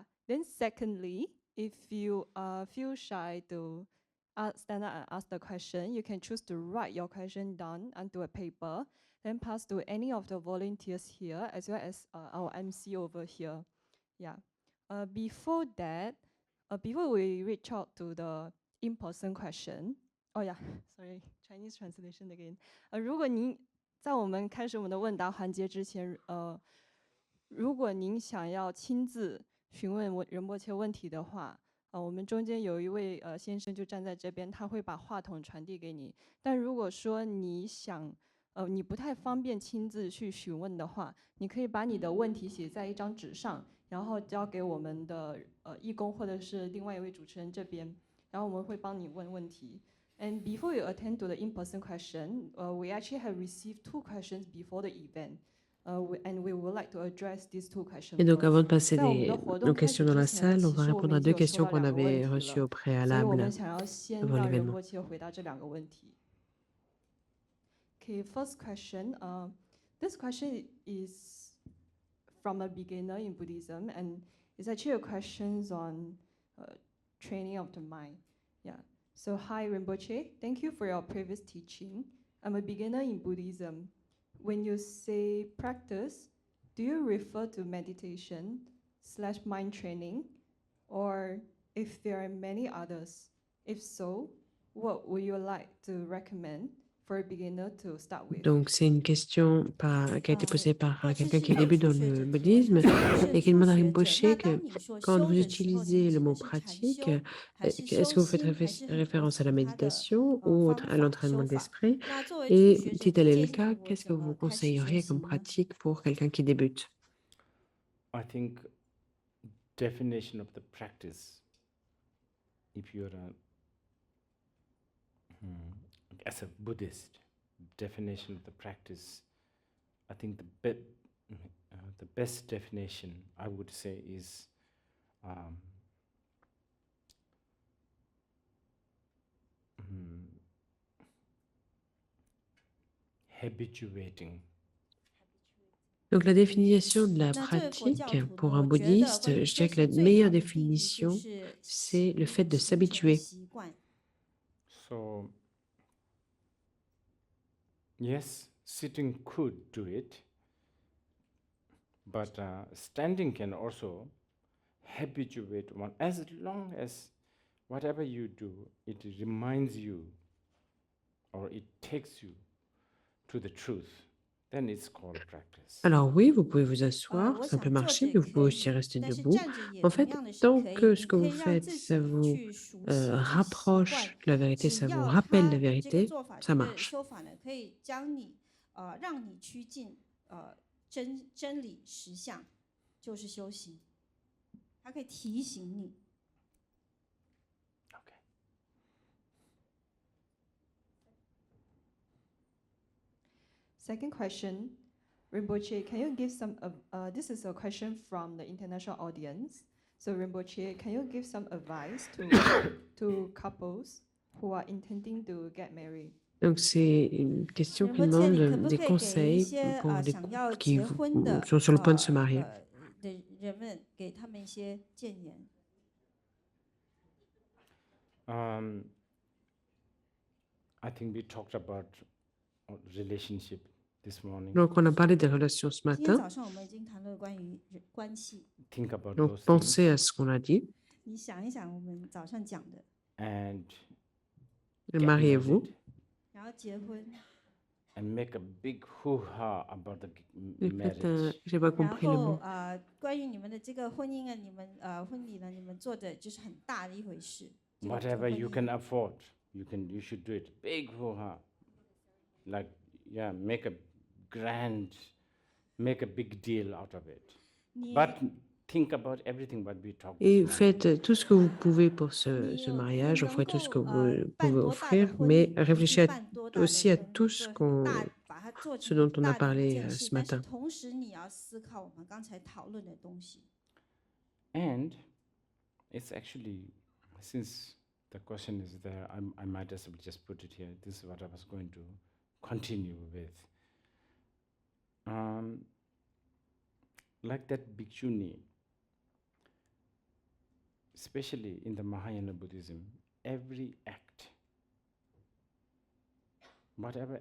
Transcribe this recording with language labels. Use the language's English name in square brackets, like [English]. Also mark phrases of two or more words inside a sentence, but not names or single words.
[English] Then secondly, if you feel shy to stand up and ask the question, you can choose to write your question down onto a paper, then pass to any of the volunteers here, as well as our MC over here. Yeah. Before that, before we reach out to the in-person question, oh yeah, sorry, Chinese translation again. [Chinese] 如果您在我们开始我们的问答环节之前，如果您想要亲自询问仁波切问题的话，我们中间有一位先生就站在这边，他会把话筒传递给你。但如果说你想，你不太方便亲自去询问的话，你可以把你的问题写在一张纸上，然后交给我们的义工或者是另外一位主持人这边，然后我们会帮你问问题。 [English] And before you attend to the in-person question, we actually have received 2 questions before the event. And we would like to address these 2 questions. [French] Et donc avant de [English] first. [French] passer [Chinese] 在我们的活动 [French] aux [Chinese] 开 [French] questions [Chinese] 始 [French] dans [Chinese] 之 [French] la [Chinese] 前呢， [French] salle, on [Chinese] 其 [French] va [Chinese] 实我 [French] répondre [Chinese] 们 [French] à [Chinese] 已 [French] deux [Chinese] 经有收 [French] questions [Chinese] 到 [French] qu'on [Chinese] 2个问 [French] avait [Chinese] 题 [French] reçues [Chinese] 了， [French] au [Chinese] 所以我们 [French] préalable [Chinese] 想要先 [French] avant [Chinese] 让仁 [French] l'événement. [Chinese] 波切回答这2个问题。 [English] Okay, first question. This question is from a beginner in Buddhism, and it's actually a question on training of the mind. Yeah. So hi Rinpoche, thank you for your previous teaching. I'm a beginner in Buddhism. When you say practice, do you refer to meditation / mind training, or if there are many others? If so, what would you like to recommend for a beginner to start with? [French] Donc c'est une question qui a été posée par [Chinese] 这 [French] quelqu'un [Chinese] 是 [French] qui [Chinese] 一位 [French] débute [Chinese] 初 [French] dans [Chinese] 学 [French] le [Chinese] 者提问， [French] bouddhisme [Chinese] 他说 [French] et [Chinese] 是 [French] qui [Chinese] 初 [French] demande à [Chinese] 学者。 [French] Rinpoche [Chinese] 那 [French] que [Chinese] 当你说 [French] quand [Chinese] 修 [French] vous [Chinese] 的时候，你 [French] utilisez [Chinese] 指 [French] le [Chinese] 的 [French] mot [Chinese] 是禅 [French] pratique, [Chinese] 修，还是 [French] est-ce [Chinese] 修 [French] que vous faites [Chinese] 心，还是很多 [French] référence à la [Chinese] 其他的 [French] méditation ou [Chinese] 方 [French] à [Chinese] 法 [French] l'entraînement [Chinese] 修法？ [French] d'esprit? [Chinese] 那作为初 [French] Et [Chinese] 学者， [French] si [Chinese] 你 [French] tel est [Chinese] 建 [French] le [Chinese] 议 [French] cas, [Chinese] 我 [French] qu'est-ce que [Chinese] 怎 [French] vous [Chinese] 么开始修 [French] conseilleriez comme [Chinese] 行呢？ [French] pratique pour quelqu'un qui débute? [English] I think definition of the practice, if you're as a Buddhist, definition of the practice, I think the best definition I would say is habituating. [French] Donc la définition de la [Chinese] 那这位佛教 [French] pratique [Chinese] 徒 [French] pour [Chinese] 呢， [French] un [Chinese] 我觉得 [French] bouddhiste, [Chinese] 关于 [French] je [Chinese] 修 [French] dirais que la [Chinese] 行最 [French] meilleure [Chinese] 好的定义就 [French] définition, [Chinese] 是 [French] c'est le fait de [Chinese] 形成 [French] s'habituer. [Chinese] 习惯。 [English] So yes, sitting could do it, but standing can also habituate one, as long as whatever you do, it reminds you or it takes you to the truth, then it's called practice. [French] Alors oui, vous pouvez vous [Chinese] 我 [French] asseoir, ça [Chinese] 想 [French] peut [Chinese] 坐 [French] marcher, [Chinese] 着 [French] mais vous [Chinese] 可 [French] pouvez aussi [Chinese] 以， [French] rester [Chinese] 但是 [French] debout. [Chinese] 站着也 [French] En [Chinese] 同 [French] fait, [Chinese] 样的是 [French] tant [Chinese] 可以。 [French] que ce [Chinese] 你 [French] que [Chinese] 可 [French] vous [Chinese] 以让 [French] faites, [Chinese] 自 [French] ça [Chinese] 己 [French] vous [Chinese] 去熟悉这习惯， [French] rapproche de la vérité, [Chinese] 只 [French] ça vous [Chinese] 要 [French] rappelle [Chinese] 他 [French] la [Chinese] 这个 [French] vérité, [Chinese] 做法， [French] ça [Chinese] 这个 [French] marche. [Chinese] 修法呢，可以将你让你趋近真理实相，就是修行。它可以提醒你。 [English] Okay. Second question, Rinpoche, can you give some, this is a question from the international audience. So Rinpoche, can you give some advice to couples who are intending to get married? [French] Donc, c'est une question qui [Chinese] 仁波切，你可 [French] demande [Chinese] 不 [French] des [Chinese] 可以给一 [French] conseils [Chinese] 些 [French] pour les [Chinese] 想要 [French] couples qui [Chinese] 结婚的 [French] sont sur le point de se marier. [Chinese] 的人们，给他们一些建言？ [English] I think we talked about relationship this morning. [French] Donc, on a parlé des relations ce [Chinese] 今天 [French] matin. [Chinese] 早上我们已经谈论关于关系， [English] Think about [French] Donc, [English] those [French] pensez [English] things [French] à ce qu'on a dit. [Chinese] 你想一想我们早上讲的， [English] and [French] Et [English] get [French] mariez-vous. [English] married [Chinese] 然后结婚， [English] and make a big hoo-ha about the [French] Et faites [English] marriage. [French] j'ai pas [Chinese] 然 [French] compris le [Chinese] 后 [French] mot. [Chinese] 关于你们的这个婚姻啊，你们婚礼呢，你们做的就是很大的一回事。这个 [English] Whatever [Chinese] 婚 [English] you [Chinese] 姻 [English] can afford, you should do it. Big hoo-ha. Like, yeah, make a big deal out of it. [Chinese] 你 [English] But think about everything what we talked [French] Et [English] this morning. [French] faites tout ce que vous pouvez pour ce [Chinese] 你 [French] mariage, [Chinese] 能 [French] offrez tout ce que [Chinese] 够 [French] vous [Chinese] 办 [French] pouvez [Chinese] 多大的 [French] offrir, [Chinese] 婚 [French] mais [Chinese] 礼，不是 [French] réfléchissez [Chinese] 办多大的 [French] aussi à [Chinese] 婚礼 [French] tout ce [Chinese] 做很 [French] qu'on, [Chinese] 大，把它做 [French] ce [Chinese] 成 [French] dont [Chinese] 很 [French] on a [Chinese] 大的一 [French] parlé [Chinese] 件 [French] ce [Chinese] 事，但是 [French] matin. [Chinese] 同时你要思考我们刚才讨论的东西。 [English] And it's actually, since the question is there, I might as well just put it here. This is what I was going to continue with. Like that bhikshuni, especially in the Mahayana Buddhism, every act, whatever